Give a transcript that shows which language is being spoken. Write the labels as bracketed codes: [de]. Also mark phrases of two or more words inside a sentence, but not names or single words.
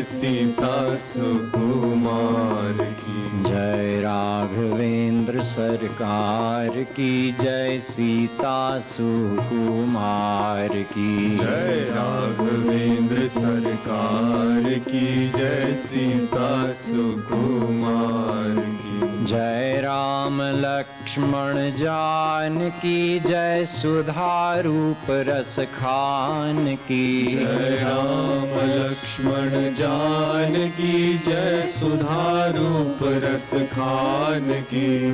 [hi] सीता सुकुमार की जय. राघवेंद्र सरकार की जय. सीता सुकुमार की जय. राघवेंद्र सरकार की जय. सीता सुकुमार की जय. राम लक्ष्मण जान की जय. सुधा रूप रस खान की जय. राम लक्ष्मण जान की जय. सुधा रूप रस खान की